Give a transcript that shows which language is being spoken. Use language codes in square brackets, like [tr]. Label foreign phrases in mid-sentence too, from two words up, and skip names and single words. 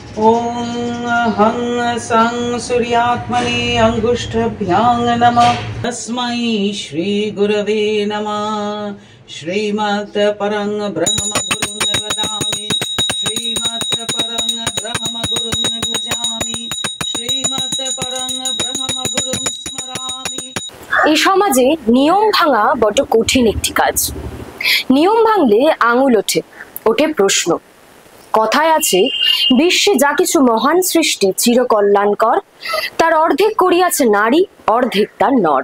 [sa] ॐ हं सं सूर्यात्मने अङ्गुष्ठभ्यां नमः। तस्मै श्रीगुरवे नमः। श्रीमत् परं ब्रह्म गुरुं वदामि, श्रीमत् परं ब्रह्म गुरुं भजामि, श्रीमत् परं ब्रह्म गुरुं स्मरामि। [bn] এই সমাজে নিয়ম ভাঙা বড় কঠিন একটি কাজ। নিয়ম ভাঙলে আঙুল ওঠে, ওঠে প্রশ্ন। কথায় আছে, বিশ্বে যা কিছু মহান সৃষ্টি চিরকল্যাণকর, তার অর্ধেক করিয়াছে নারী, অর্ধেক তার নর।